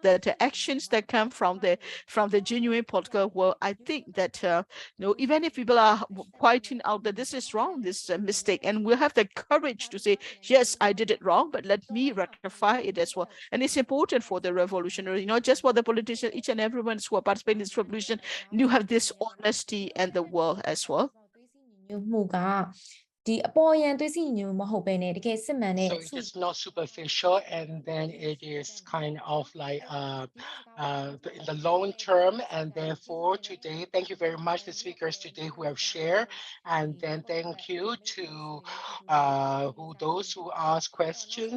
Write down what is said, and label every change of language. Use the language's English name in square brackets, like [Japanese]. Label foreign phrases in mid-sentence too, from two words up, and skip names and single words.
[English] That the actions that come from the genuine political world, I think that even if people are pointing out that this is wrong, this is a mistake, and we'll have the courage to say, yes, I did it wrong, but let me rectify it as well. And it's important for the revolutionary, not just for the politicians, each and everyone who are participating in this revolution, you have this honesty and the will as well. [Burmese] ဒီအပေါ်ယံသွေးစည်းညီညွတ်မှုမဟုတ်ဘဲနဲ့တကယ်စစ်မှန်တဲ့ [English] So it is not superficial, and then it is kind of like in the long term. And therefore, today, thank you very much the speakers today who have shared, and then thank you to those who ask questions.